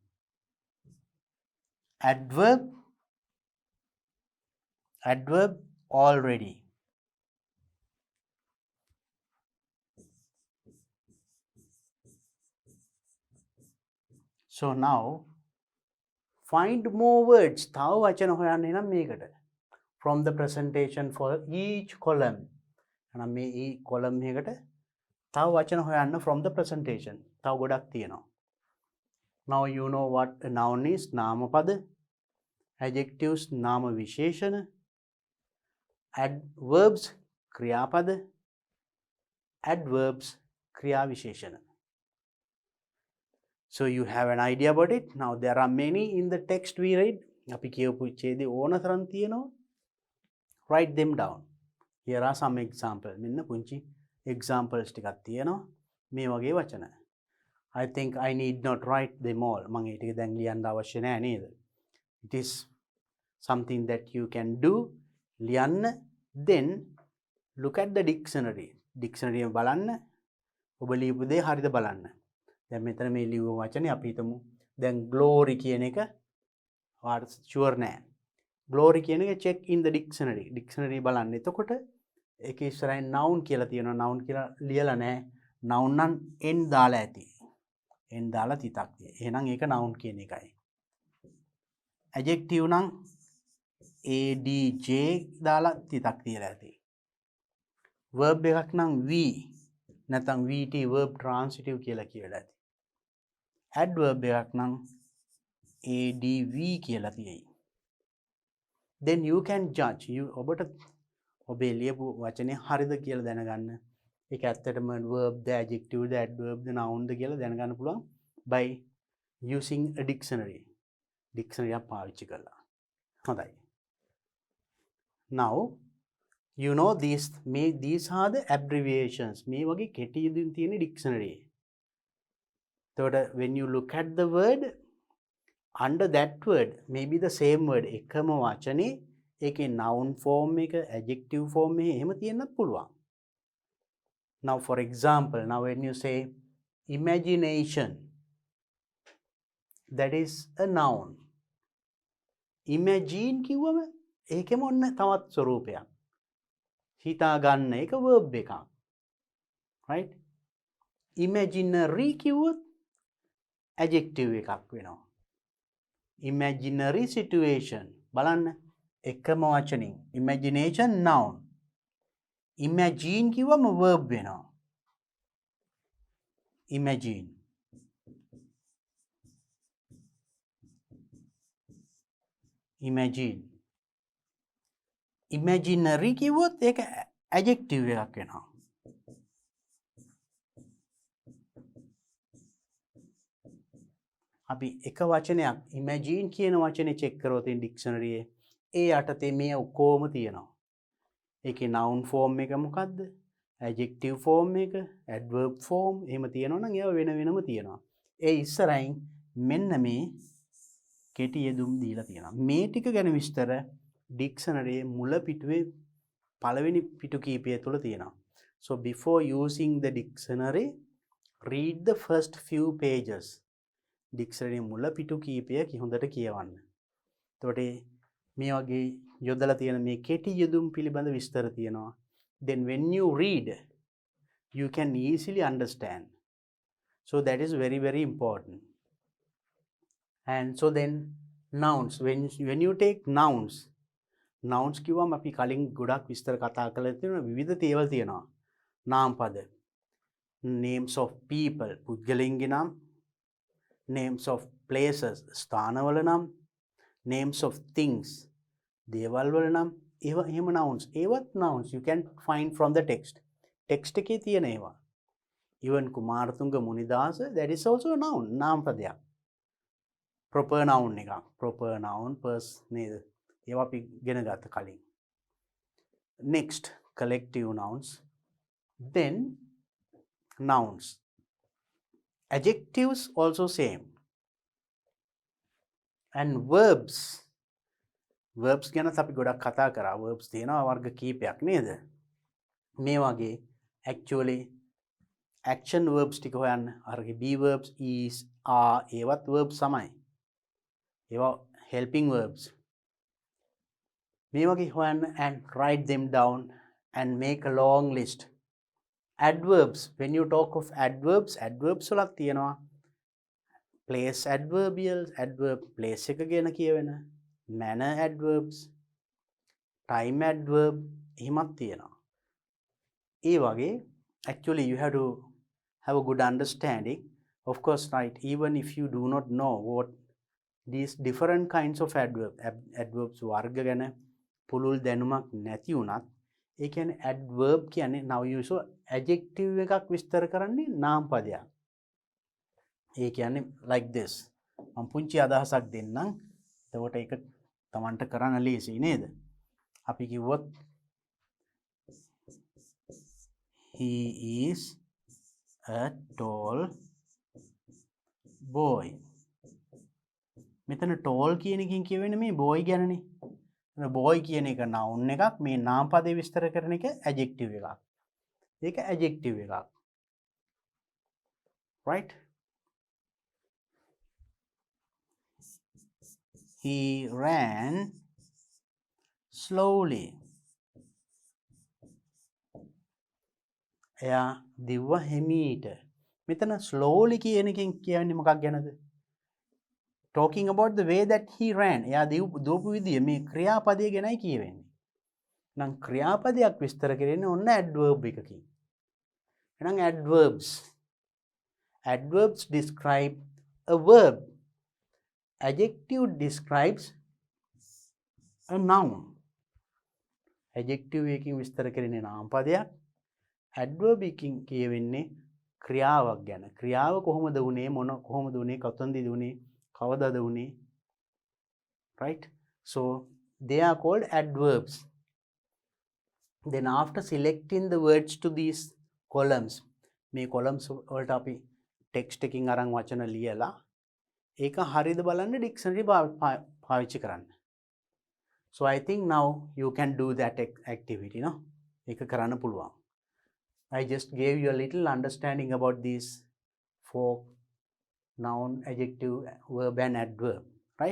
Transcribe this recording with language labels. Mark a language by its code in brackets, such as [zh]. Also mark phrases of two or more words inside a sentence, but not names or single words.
[en] Adverb, adverb, already. So now find more words. [si] තව වචන හොයන්න එනම් මේකට. [en] From the presentation for each column. [si] එහෙනම් මේ e column එකකට තව වචන හොයන්න [en] from the presentation. [si] තව ගොඩක් තියෙනවා. [en] Now you know what a noun is. [si] නාමපද. Adjectives නාම විශේෂණ. Adverbs ක්‍රියාපද. Adverbs ක්‍රියා විශේෂණ. [en] So you have an idea about it. Now there are many in the text we read. [si] අපි කියවපු ඡේදේ ඕන තරම් තියෙනවා. [en] Write them down. Here are some examples. [si] මෙන්න පුංචි examples ටිකක් තියෙනවා. මේ වගේ වචන. [en] I think I need not write them all. [si] මම ඒ ටික දැන් ලියන්න අවශ්‍ය නැහැ නේද? [en] It is something that you can do. ලියන්න, then look at the dictionary. [si] Dictionary එක බලන්න. ඔබ ලියපු දේ හරිද බලන්න. දැන් මෙතන මේ ලියුව වචනේ අපි හිතමු. දැන් glory කියන එක වාට ෂුවර් නෑ. [en] glory [si] කියන එක [en] check in the dictionary. dictionary බලන්න. [si] එතකොට ඒකේ ඉස්සරහින් noun කියලා තියෙනවා. noun කියලා ලියලා නෑ. noun නම් n දාලා ඇති. n දාලා තිතක් තියෙයි. එහෙනම් ඒක noun කියන එකයි. adjective නම් adj දාලා තිතක් තියලා ඇති. verb එකක් නම් v නැත්නම් vt [en] verb transitive [si] කියලා කියලා ඇති. adverb එකක් නම් adv කියලා තියෙයි. [en] Then you can judge. [si] ඔබට ඔබේ ලියපු වචනේ හරිද කියලා දැනගන්න. ඒක ඇත්තටම verb ද adjective ද adverb ද noun ද කියලා දැනගන්න පුළුවන් [en] by using a dictionary. [si] dictionary එක පාවිච්චි කරලා. හොඳයි. [en] Now you know these are the abbreviations. [si] මේ වගේ කෙටි යෙදුම් තියෙන [en] dictionary. එතකොට when you look at the word, under that word maybe the same word [si] එකම වචනේ ඒකේ [en] noun form එක adjective form [si] එක එහෙම තියෙන්නත් පුළුවන්. [en] Now for example, now when you say imagination, that is a noun. [si] Imagine කිව්වම ඒකෙම ඔන්න තවත් ස්වරූපයක්. හිතා ගන්න එක verb එකක්. Right? Imaginary කිව්වොත් adjective එකක් වෙනවා. [en] Imaginary situation. [si] බලන්න එකම වචනින්. [en] Imagination noun. Imagine කිව්වම verb වෙනවා. Imagine. Imagine. [si] Imaginary කිව්වොත් ඒක adjective එකක් වෙනවා. අපි එක වචනයක් imagine කියන වචනේ check කරොත් dictionary ඒ යටතේ මේ ඔක්කොම තියෙනවා. ඒකේ noun form එක මොකද්ද? adjective form එක, adverb form එහෙම තියෙනවා නම් ඒවා වෙන වෙනම තියෙනවා. ඒ ඉස්සරහින් මෙන්න මේ කෙටි යෙදුම් දීලා තියෙනවා. මේ ටික ගැන විස්තර dictionary මුල පිටුවේ පළවෙනි පිටු කීපය තුල තියෙනවා. [en] So before using the dictionary, read the first few pages. [si] dictionary මුල පිටු කීපය හොඳට කියවන්න. එතකොට මේ වගේ යොදලා තියෙන මේ කෙටි යෙදුම් පිළිබඳ විස්තර තියෙනවා. [en] Then when you read, you can easily understand. So that is very, very important. And so then nouns, when you take nouns [si] කිව්වම අපි කලින් ගොඩක් විස්තර කතා කරලා තියෙනවා. විවිධ තේවල් තියෙනවා. නාමපද, [en] names of people, [si] පුද්ගලයන්ගේ නම්, [en] names of places, [si] ස්ථානවල නම්, [en] names of things, [si] දේවල් වල නම්, ඒවා එහෙම nouns. [en] ඒවත් nouns you can find from the text. text [si] එකේ තියෙන ඒවා. [en] even කුමාරතුංග මුනිදාස, that is also a noun. [si] නාමපදයක්. [en] proper noun [si] එකක්. [en] proper noun [si] නේද? ඒවා අපි ඉගෙන ගත්ත කලින්. [en] next collective nouns, then nouns. Adjectives also same. And verbs [si] ගැනත් අපි ගොඩක් කතා කරා. verbs තියෙනවා වර්ග කීපයක් නේද? මේ වගේ [en] actually action verbs [si] ටික හොයන්න. අරගේ [en] be verbs, is, are [si] ඒවත් verbs තමයි. [en] ඒවා helping verbs. [si] මේ වගේ හොයන්න [en] and write them down and make a long list. Adverbs, when you talk of adverbs [si] වලත් තියෙනවා [en] place adverbials, adverb place [si] එක ගැන කියවෙන, [en] manner adverbs, time adverb [si] එහෙමත් තියෙනවා. ඒ වගේ [en] actually you have to have a good understanding. Of course, right, even if you do not know what these different kinds of adverbs [si] වර්ග ගැන පුළුල් දැනුමක් නැති වුණත් ඒ කියන්නේ [en] adverb කියන්නේ now you so adjective [si] එකක් විස්තර කරන්නේ නාම පදයක්. [en] ඒ කියන්නේ like this. [si] මම පුංචි අදහසක් දෙන්නම්. එතකොට ඒක තමන්ට කරන්න ලේසියි නේද? අපි කිව්වොත් [en] he is a tall boy. [si] මෙතන tall කියන එකකින් කියවෙන්නේ මේ boy ගැනනේ. boy කියන එක noun එකක්, මේ නාම පදේ විස්තර කරන එක adjective එකක්. ඒක adjective එකක්. [en] Right? He ran slowly. [si] එයා දිව්ව හිමීට. මෙතන slowly කියන එකෙන් කියන්නේ මොකක් ගැනද? [en] Talking about the way that he ran. [si] එයා දුවපු විදිය මේ ක්‍රියාපදය ගැනයි කියවෙන්නේ. නම් ක්‍රියාපදයක් විස්තර කරන්නේ ඔන්න adverb එකකින්. [en] එහෙනම් adverbs. Adverbs describe a verb. Adjective describes a noun. [si] Adjective එකකින් විස්තර කරන්නේ නාම පදයක්. Adverb එකකින් කියවෙන්නේ ක්‍රියාවක් ගැන. ක්‍රියාව කොහොමද වුනේ, කොහොමද වුනේ, කොතනදද වුනේ, කවදාද වුනේ. [en] Right? So they are called adverbs. Then after selecting the words to these columns, [si] මේ columns වලට අපි text එකකින් අරන් වචන ලියලා ඒක හරියද බලන්න dictionary පාවිච්චි කරන්න. [en] So I think now you can do that activity, no? [si] ඒක කරන්න පුළුවන්. [en] I just gave you a little understanding about these 4 noun, adjective, verb and adverb, right?